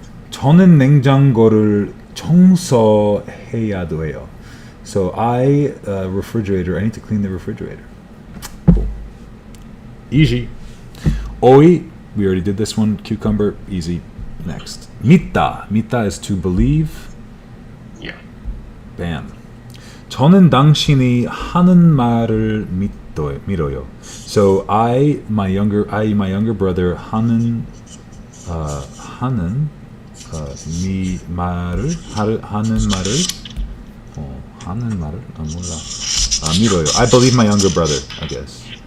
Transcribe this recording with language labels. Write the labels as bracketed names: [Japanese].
[Korean] 저는 냉장고를 청소해야 돼요. [English] So refrigerator, I need to clean the refrigerator. Cool. Easy. 오이, we already did this one. Cucumber, easy. Next. 믿다. 믿다 is to believe. Yeah. Bam. [Korean] 저는 당신이 하는 말을 믿어요. [English] So my younger brother [Korean] 하는 몰라. 믿어요. [English] I believe my younger brother, I guess.